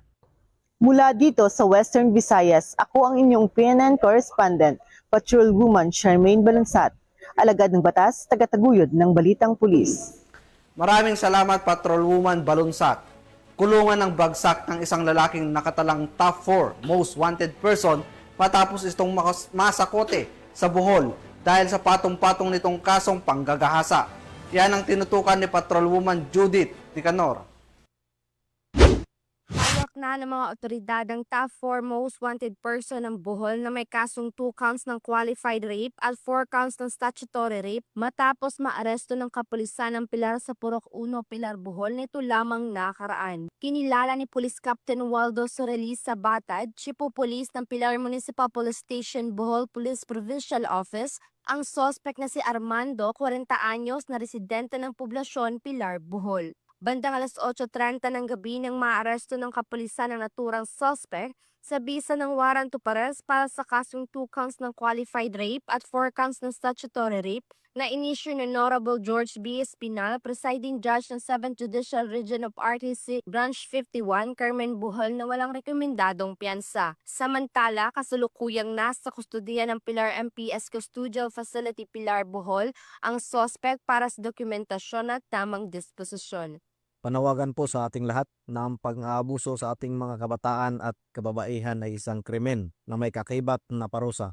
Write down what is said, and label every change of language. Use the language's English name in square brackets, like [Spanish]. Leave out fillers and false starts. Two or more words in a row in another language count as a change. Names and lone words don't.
[Filipino] Mula dito sa Western Visayas, ako ang inyong PNN correspondent, Patrolwoman Charmaine Balunsat, alagad ng batas, tagataguyod ng Balitang Pulis. Maraming salamat, Patrolwoman Balunsat. Kulungan ng bagsak ng isang lalaking nakatalang [English] top 4 most wanted person [Filipino] matapos itong masakote sa Bohol dahil sa patong-patong nitong kasong panggagahasa. Yan ang tinutukan ni Patrolwoman Judith Nicanor. Hawak na ng mga otoridad ang [English] top 4 most wanted person [Filipino] ng Bohol na may kasong [English] 2 counts [Filipino] ng [English] qualified rape [Filipino] at [English] 4 counts [Filipino] ng [English] statutory rape [Filipino] matapos maaresto ng kapulisan ng Pilar sa Purok 1, Pilar, Bohol nito lamang nakaraan. Kinilala ni Police Captain Waldo Sorelis Sabatad, [English] Chief of Police [Filipino] ng Pilar Municipal Police Station, Bohol Police Provincial Office, ang suspect na si Armando, 40 anyos, na residente ng poblasyon Pilar, Bohol. Bandang alas 8:30 ng gabi nang maaresto ng kapulisan ang naturang suspect sa bisa ng [English] warrant to arrest [Filipino] para sa kasong [English] 2 counts [Filipino] ng [English] qualified rape [Filipino] at [English] 4 counts [Filipino] ng [English] statutory rape [Filipino] na inisyu ni Honorable George B. Espinal, [English] Presiding Judge [Filipino] ng 7th Judicial Region of RTC Branch 51, Carmen, Bohol na walang rekomendadong piyansa. Samantala, kasalukuyang nasa kustudiya ng Pilar MPS Custodial Facility Pilar, Bohol ang suspect para sa dokumentasyon at tamang disposisyon. Panawagan po sa ating lahat na ang pang-aabuso sa ating mga kabataan at kababaihan ay isang krimen na may kaakibat na parusa.